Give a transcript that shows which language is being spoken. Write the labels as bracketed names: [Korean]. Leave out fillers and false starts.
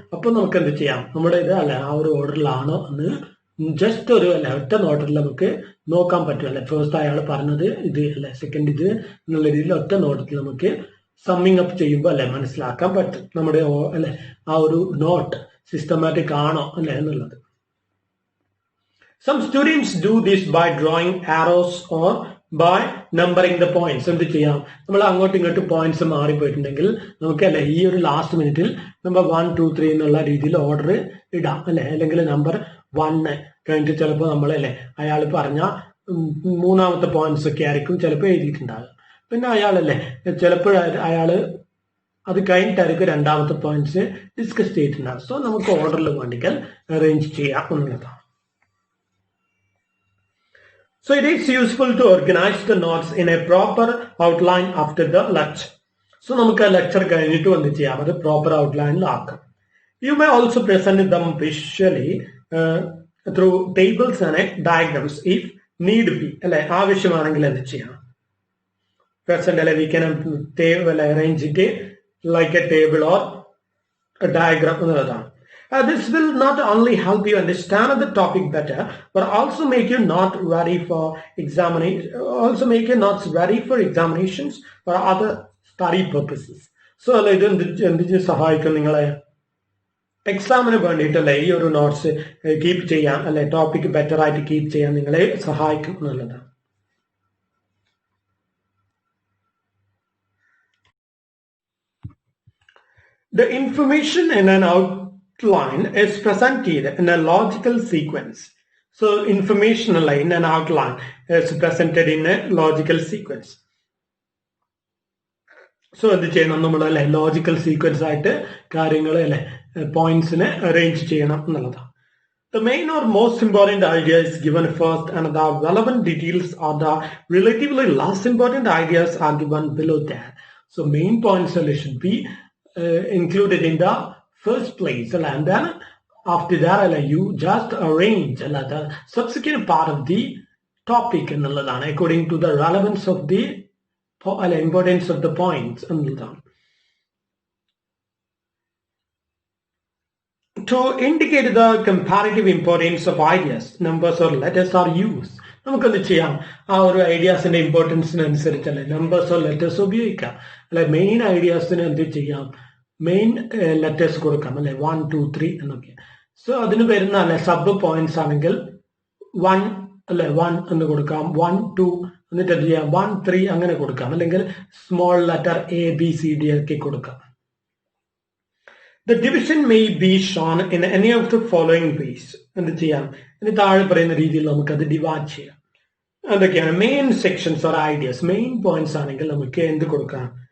[Malayalam] അപ്പൊ നമുക്ക് എന്ത് ചെയ്യാം, നമ്മുടെ ഇത് അല്ലെ ആ ഒരു ഓർഡറിലാണോ എന്ന് ജസ്റ്റ് ഒരു ഒറ്റ നോട്ടിൽ നമുക്ക് നോക്കാൻ പറ്റും. അല്ലെ, ഫസ്റ്റ് അയാൾ പറഞ്ഞത് ഇത് അല്ലെ, സെക്കൻഡ് ഇത് എന്നുള്ള രീതിയിൽ ഒറ്റ നോട്ടിൽ നമുക്ക് സമ്മിങ് അപ്പ് ചെയ്യുമ്പോൾ അല്ലെ മനസ്സിലാക്കാൻ പറ്റും നമ്മുടെ അല്ലെ ആ ഒരു നോട്ട് സിസ്റ്റമാറ്റിക് ആണോ അല്ലെ എന്നുള്ളത്. [English] Some students do this by drawing arrows or by numbering the points. [Malayalam] എന്ത് ചെയ്യാം, നമ്മൾ അങ്ങോട്ടും ഇങ്ങോട്ടും പോയിന്റ്സ് മാറിപ്പോയിട്ടുണ്ടെങ്കിൽ നമുക്ക് അല്ലെ ഈ ഒരു ലാസ്റ്റ് മിനിറ്റിൽ നമ്പർ 1 2 3 എന്നുള്ള രീതിയിൽ ഓർഡർ ഇടാം അല്ലെ. അല്ലെങ്കിൽ നമ്പർ 1 കഴിഞ്ഞിട്ട് ചിലപ്പോൾ നമ്മളല്ലേ അയാൾ പറഞ്ഞ മൂന്നാമത്തെ പോയിന്റ്സ് ഒക്കെ ആയിരിക്കും ചിലപ്പോൾ എഴുതിയിട്ടുണ്ടാകുക. പിന്നെ അയാളല്ലേ ചിലപ്പോൾ അയാൾ അത് കഴിഞ്ഞിട്ടായിരിക്കും രണ്ടാമത്തെ പോയിന്റ്സ് ഡിസ്കസ് ചെയ്തിട്ടുണ്ടാകും. സോ നമുക്ക് ഓർഡറിൽ വേണ്ടിയാൽ അറേഞ്ച് ചെയ്യാം എന്നുള്ളതാണ്. [English] So it is useful to organize the notes in a proper outline after the lecture. [Malayalam] So നമുക്ക് ലെക്ചർ കഴിഞ്ഞിട്ട് എന്ത് ചെയ്യാം, അത് proper ഔട്ട്ലൈനിലാക്കാം. [English] You may also present them visually through tables and diagrams if need be. [Malayalam] അല്ലെ, ആവശ്യമാണെങ്കിൽ എന്ത് ചെയ്യാം, [English] present [Malayalam] അല്ലെ [English] we can arrange it like a table or a diagram [Malayalam] എന്നുള്ളതാണ്. [English] This will not only help you understand the topic better, but also make you not ready for examinations or other study purposes. [Malayalam] So ഇത് എന്തിന് സഹായിക്കും, നിങ്ങളെ എക്സാമിന് വേണ്ടിയിട്ടല്ലേ ഈ ഒരു notes keep ചെയ്യാൻ അല്ലെ ടോപ്പിക് ബെറ്റർ ആയിട്ട് കീപ്പ് ചെയ്യാൻ നിങ്ങളെ സഹായിക്കും എന്നുള്ളതാണ്. [English] The information in an outline is presented in a logical sequence. So information in an outline is presented in a logical sequence. [Malayalam] So എന്ത് ചെയ്യണം, നമ്മൾ അല്ലെ ലോജിക്കൽ സീക്വൻസ് ആയിട്ട് കാര്യങ്ങൾ അല്ലെ പോയിന്റ്സിനെ അറേഞ്ച് ചെയ്യണം എന്നുള്ളതാണ്. [English] The main or most important idea is given first and the relevant details or the relatively less important ideas are given below that. So main points should be included in the first place and then after that you just arrange the subsequent part of the topic [Malayalam] എന്നുള്ളതാണ് [English] according to the relevance of the importance of the points എന്നുള്ളതാണ്. To indicate the comparative importance of ideas, numbers or letters are used. [Malayalam] നമുക്കെന്ത് ചെയ്യാം, ആ ഒരു ഐഡിയാസിന്റെ ഇമ്പോർട്ടൻസിനനുസരിച്ചല്ലേ നമ്പേഴ്സോ ലെറ്റേഴ്സോ ഉപയോഗിക്കാം. അല്ലെ main ഐഡിയാസിന് എന്ത് ചെയ്യാം, മെയിൻ ലെറ്റേഴ്സ് കൊടുക്കാം അല്ലെ 1 2 3 എന്നൊക്കെ. സോ അതിന് വരുന്ന അല്ലെ സബ് പോയിന്റ്സ് ആണെങ്കിൽ 1 അല്ലെ 1 എന്ന് കൊടുക്കാം, 1 2 എന്നിട്ട് എന്ത് ചെയ്യാം 1 3 അങ്ങനെ കൊടുക്കാം. അല്ലെങ്കിൽ സ്മോൾ ലെറ്റർ ABCD ഒക്കെ കൊടുക്കാം. [English] The division may be shown in any of the following ways. [Malayalam] എന്ത് ചെയ്യാം, ഇനി താഴെ പറയുന്ന രീതിയിൽ നമുക്കത് ഡിവൈഡ് ചെയ്യാം. അതൊക്കെയാണ് main sections or ideas. Main points ആണെങ്കിൽ നമുക്ക് എന്ത് കൊടുക്കാം?